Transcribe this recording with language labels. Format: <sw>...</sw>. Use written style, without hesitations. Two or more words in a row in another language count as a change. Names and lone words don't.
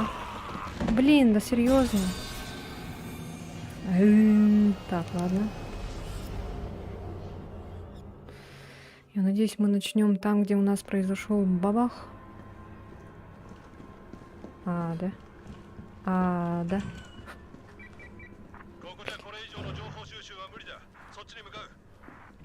<ru>Блин, да серьезно. Так, ладно. Я надеюсь, мы начнем там, где у нас произошел бабах. А, да. А, да.</ru> <ja>ここでこれ以上の情報収集は無理だ。そっちに向かう。</ja>